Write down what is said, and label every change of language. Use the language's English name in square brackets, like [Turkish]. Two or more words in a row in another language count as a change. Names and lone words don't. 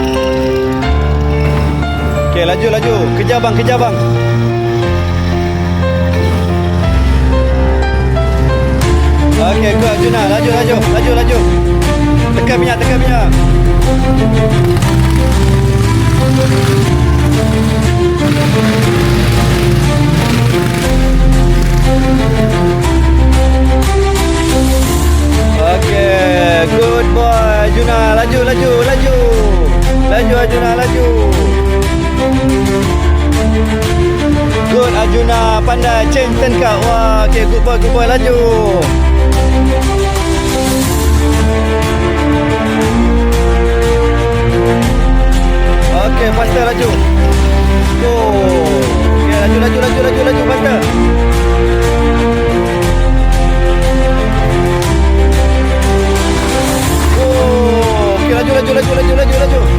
[Malay] Okay, laju, laju. Kejar bang, kejar bang. [English] Okay, good. [Malay] Juna, laju, laju. Laju, laju. Tekan minyak, tekan minyak. [English] Okay, good boy. [Malay] Juna, laju, laju, laju. Laju, Arjuna, laju. Good, Arjuna. Pandai. [English] Change turn [Malay] kau. [English] Wah, okay, good boy, [Malay] laju. Okay, faster, laju. Oh. Okay, laju, laju, laju, laju, laju, faster. Laju, laju, laju, laju, laju, laju.